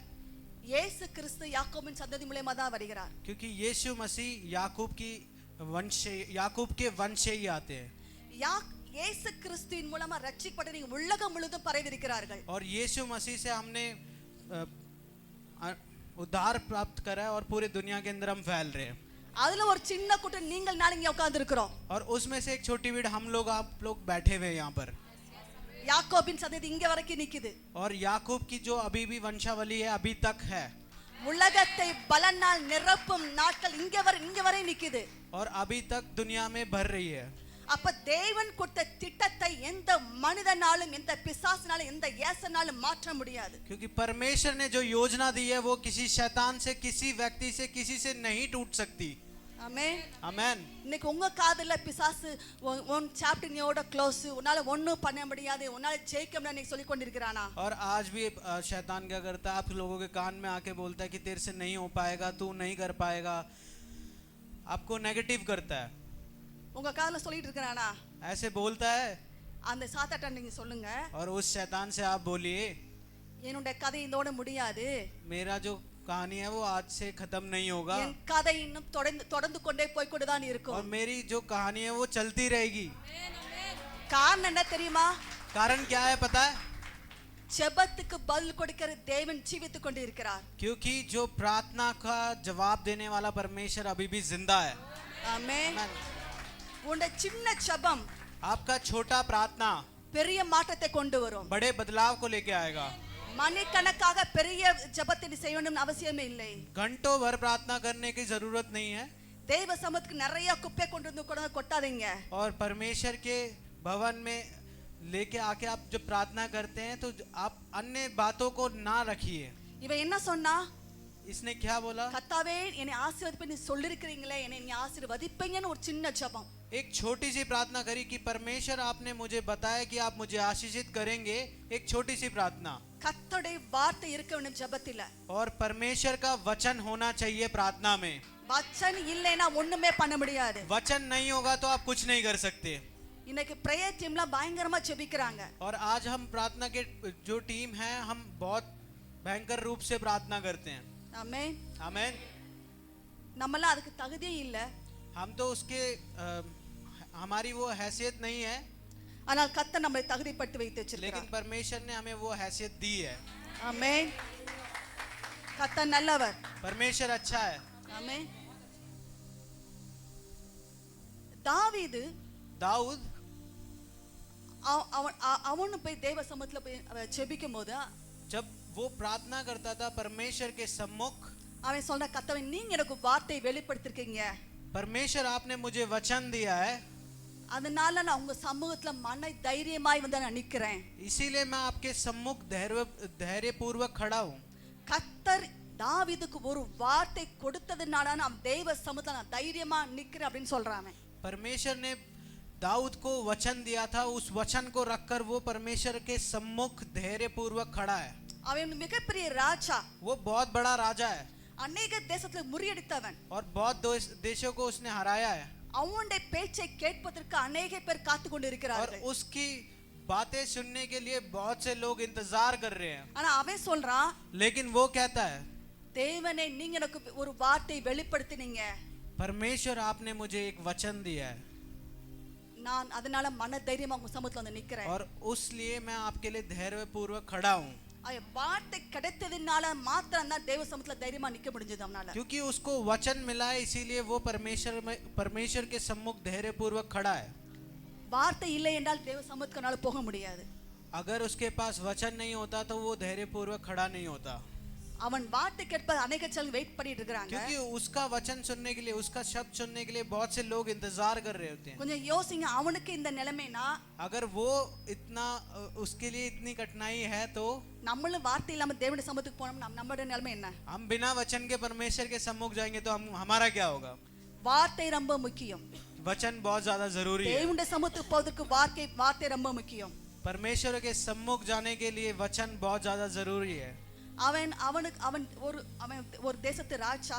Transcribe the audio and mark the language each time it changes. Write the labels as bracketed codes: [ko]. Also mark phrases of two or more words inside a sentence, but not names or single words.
[ta] இயேசு கிறிஸ்து யாக்கோபின் சந்ததி மூலமா தான் வருகிறார். [hi] क्योंकि यीशु मसीह याकूब के वंश से ही आते हैं. [ta] இயேசு கிறிஸ்துவின் மூலமா ரட்சிக்கப்பட்ட நீங்க உலகம் முழுதும் பரவியிருக்கிறார்கள். [hi] और यीशु मसीह से हमने उद्धार प्राप्त करा है और पूरे दुनिया के अंदर हम फैल रहे हैं. [ta] அதுல ஒரு சின்ன கூட்டம் நீங்கள் நான் இங்க உட்கார்ந்து இருக்கிறோம். [hi] और उसमें से एक छोटी भीड़ हम लोग आप लोग बैठे हुए हैं यहाँ पर. [ta] யாக்கோபின் சந்ததி இங்க வரைக்கும் நிக்குது. [hi] और याकूब की जो अभी भी वंशावली है अभी तक है. [ta] உலகத்தை பலனால் நிரப்பும் நாட்கள் இங்க வரை நிக்குது. [hi] और अभी तक दुनिया में भर रही है. [ta] அப்ப தேவன் கொடுத்த திட்டத்தை எந்த மனிதனாலும் எந்த பிசாசினாலும் எந்த ஏசனாலும் மாற்ற முடியாது. [hi] क्योंकि परमेश्वर ने जो योजना दी है वो किसी शैतान से, किसी व्यक्ति से, किसी से नहीं टूट सकती. [ta] ஆமென். [hi] आमेन. [ta] இன்னைக்கு உங்க காதுல பிசாசு [en] one chapter [ta] நீயோட க்ளோஸ், உன்னால ஒண்ணும் பண்ண முடியாது, உன்னால ஜெயிக்க முடியாது நீ சொல்லி கொண்டிருக்கிறானா? [hi] और आज भी शैतान क्या करता है, आप लोगों के कान में आके बोलता है कि तेरे से नहीं हो पाएगा, तू नहीं कर पाएगा, आपको नेगेटिव करता है. [ta] உங்க காதுல சொல்லிட்டு இருக்கிறானா? [hi] ऐसे बोलता है. [ta] அந்த சாத்தாட்ட நீங்க சொல்லுங்க, [hi] और उस शैतान से आप बोलिए [ta] என்னோட கதை இதோட முடியாது, [hi] मेरा जो कहानी है वो आज से खत्म नहीं होगा, [ta] என் கதை இன்னும் தொடர்ந்து கொண்டே போய் கொண்டுதான் [hi] और [ta] இருக்கும். [hi] मेरी जो कहानी है वो चलती रहेगी. [ta] காரணம் என்ன தெரியுமா? [hi] कारण क्या है पता है? [ta] ஜெபத்துக்கு பதில் கொடுக்கிற தேவன் ஜீவித்துக் கொண்டு இருக்கிறார். [hi] क्योंकि जो प्रार्थना का जवाब देने वाला परमेश्वर अभी भी जिंदा है. [ta] ஆமென். [hi] आमेन. [ta] உன்னுடைய சின்ன ஜெபம் [hi] आपका छोटा प्रार्थना [ta] பெரிய மாற்றத்தை கொண்டு வரும். [hi] बड़े बदलाव को लेके आएगा. [ta] மணிக்கணக்காக பெரிய ஜெபத்தை நீ செய்யணும்னு அவசியமே இல்லை. [hi] घंटों भर प्रार्थना करने की जरूरत नहीं है. [ta] தேவ சமூகத்துக்கு நிறைய குப்பை கொண்டு வந்து கொட்டாதீங்க. [hi] और परमेश्वर के भवन में लेके आके आप जब प्रार्थना करते हैं तो आप अन्य बातों को ना रखिए. [ta] இவன் என்ன சொன்னா? [hi] इसने क्या बोला? [ta] கத்தாவே என்னை ஆசீர்வதிப்பேன்னு நீ சொல்லிருக்கிறீங்களே, என்னை நீ ஆசீர்வதிப்பீங்கன்னு ஒரு சின்ன ஜெபம். [hi] एक छोटी सी प्रार्थना करी कि परमेश्वर आपने मुझे बताया कि आप मुझे आशीषित करेंगे। एक छोटी सी प्रार्थना। [ta] கர்த்தருடைய வார்த்தை இருக்க வேண்டும் ஜெபத்தில. [hi] और परमेश्वर का वचन होना चाहिए प्रार्थना में। [ta] வச்சன் இல்லைனா ஒண்ணுமே பண்ண முடியாது. [hi] वचन नहीं होगा तो आप कुछ नहीं कर सकते। [ta] இன்னைக்கு [en] prayer team [ta] பயங்கரமா ஜெபிக்கறாங்க. [hi] और आज हम प्रार्थना के जो टीम है हम बहुत भयंकर रूप से प्रार्थना करते हैं। [ta] ஆமென். [hi] आमीन। [ta] நம்மலாம் அதுக்கு தகுதியே இல்ல. [hi] हम तो उसके हमारी वो हैसियत नहीं है, [ta] ஆனால் கர்த்தர் நம்மை தகுதிப்படுத்தி வைத்து [hi] लेकिन [ta] வச்சிருக்கிறார். [hi] परमेश्वर ने हमें वो हैसियत दी है। [ta] ஆமென். கர்த்தர் நல்லவர். [hi] परमेश्वर अच्छा है। [ta] ஆமென். தாவீது [hi] दाऊद [ta] அவனு போய் தேவ சமூகத்துல போய் ஜெபிக்கும்போது [hi] जब वो प्रार्थना करता था परमेश्वर के सम्मुख, [ta] அவன் சொல்ற கர்த்தாவே நீங்க எனக்கு வார்த்தையை வெளிப்படுத்திருக்கீங்க, [hi] परमेश्वर आपने मुझे वचन दिया है, [ta] அதனால நான் உங்க சமூகத்துல மன தைரியமாய் வந்து நான் நிக்கிறேன். [hi] इसीलिए मैं आपके सम्मुख धैर्य पूर्वक खड़ा हूँ। [ta] கர்த்தர் தாவீதுக்கு ஒரு வார்த்தை கொடுத்ததுனால நான் தேவ சமூகத்துல நான் தைரியமா நிக்கிறேன் அப்படின்னு சொல்றான். [hi] परमेश्वर ने दाऊद को वचन दिया था, उस वचन को रखकर वो परमेश्वर के सम्मुख धैर्य पूर्वक खड़ा है। [ta] அவன் மிகப்பெரிய ராஜா, [hi] वो बहुत बड़ा राजा है [ta] அநேக தேசத்துல முறியடித்தவன். [hi] और बहुत देशों को उसने हराया है। [ta] அவனுடைய பேச்சை கேட்பதற்கு அநேக பேர் காத்து கொண்டு [hi] और [ta] இருக்கிறார்கள். [hi] उसकी बातें सुनने के लिए बहुत से लोग इंतजार कर रहे हैं। [ta] ஆனா அவன் சொல்றான், [hi] लेकिन वो कहता है [ta] தேவனே நீங்க எனக்கு ஒரு வார்த்தை வெளிப்படுத்தினீங்க, [hi] परमेश्वर आपने मुझे एक वचन दिया है [ta] நான் அதனால மன தைரியமா உங்க சமூகத்துல வந்து நிக்கிறேன். [hi] और उसलिए मैं आपके लिए धैर्य पूर्वक खड़ा हूँ। [ta] வார்த்தை கிடைத்ததுனால மாத்திரம் தான் தேவ சமூகத்துல தைரியமா நிக்க முடிஞ்சது அவனால. [hi] क्योंकि उसको वचन मिला है इसीलिए वो परमेश्वर के सम्मुख धैर्य पूर्वक खड़ा है। [ta] வார்த்தை இல்லை என்றால் தேவ சமூகத்துக்கு அவனால போக முடியாது. [hi] अगर उसके पास वचन नहीं होता तो वो धैर्य पूर्वक खड़ा नहीं होता। [ta] அவன் வார்த்தை கேட்ப [hi] अनेक चल [ta] वेट பண்ணிட்டு இருக்காங்க. [hi] क्योंकि उसका वचन सुनने के लिए, उसका शब्द सुनने के लिए बहुत से लोग इंतजार कर रहे होते हैं। [ta] கொஞ்சம் யோசிங்க, அவனுக்கு இந்த நிலைமைனா [hi] अगर वो इतना उसके लिए इतनी कठिनाई है तो [ta] நம்மளும் வார்த்தை இல்லாம தேவனுடைய சமூகத்துக்கு போனோம், நம்மளுடைய நிலைமை என்ன? [hi] हम बिना वचन के परमेश्वर के सम्मुख जाएंगे तो हमारा क्या होगा? [ta] வார்த்தை ரொம்ப முக்கியம். [hi] वचन बहुत ज्यादा जरूरी है। [ta] தேவனுடைய சமூகத்துக்கு போவதற்கு வார்த்தை ரொம்ப முக்கியம். [hi] परमेश्वर के सम्मुख जाने के लिए वचन बहुत ज्यादा जरूरी है। [ta] அவன் ஒரு தேசத்து ராஜா,